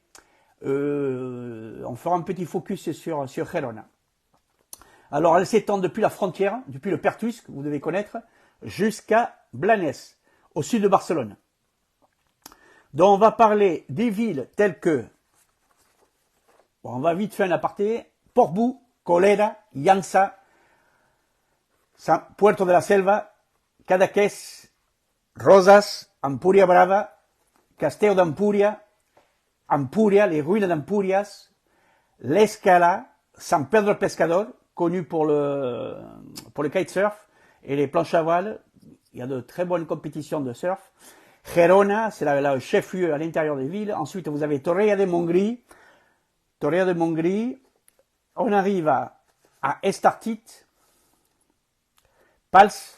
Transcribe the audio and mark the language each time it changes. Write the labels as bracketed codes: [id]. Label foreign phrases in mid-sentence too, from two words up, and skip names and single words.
[fr] On fera un petit focus sur Gerona. Alors, elle s'étend depuis la frontière, depuis le Pertus, que vous devez connaître, jusqu'à Blanes, au sud de Barcelone. Donc, on va parler des villes telles que, bon, on va vite faire un aparté, Portbou, Colera, Llança, Puerto de la Selva, Cadaqués, Rosas, Ampuria Brava, Castello d'Ampuria, Ampuria, les ruines d'Ampurias, l'Escala, San Pedro el Pescador, connu pour le kitesurf et les planches à voile. Il y a de très bonnes compétitions de surf. Gerona, c'est le chef-lieu à l'intérieur des villes. Ensuite, vous avez Torrella de Montgrí. Torrella de Montgrí. On arrive à Estartit, Pals.